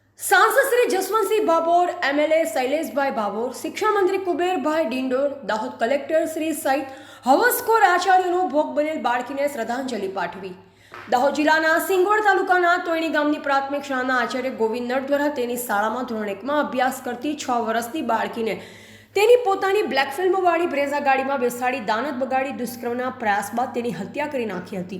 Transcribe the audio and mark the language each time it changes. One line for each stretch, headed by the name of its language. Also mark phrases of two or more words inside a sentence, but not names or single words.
Gujarati: સાંસદ શ્રી જસવંતસિંહ ભાભોર, એમએલએ શૈલેષભાઈ ભાભોર, શિક્ષા મંત્રી કુબેરભાઈ ડિંડોર, દાહોદ કલેક્ટર શ્રી સહિત હવસખોર આચાર્યોનો ભોગ બનેલ બાળકીને શ્રદ્ધાંજલિ પાઠવી. દાહોદ જિલ્લાના સિંગવડ તાલુકાના તોયણી ગામની પ્રાથમિક શાળાના આચાર્ય ગોવિંદ નટ દ્વારા તેની શાળામાં ધોરણ 1માં અભ્યાસ કરતી 6 વર્ષની બાળકીને તેની પોતાની બ્લેક ફિલ્મવાળી બ્રેઝા ગાડીમાં બેસાડી દાનત બગાડી દુષ્કર્મના પ્રયાસ બાદ તેની હત્યા કરી નાખી હતી.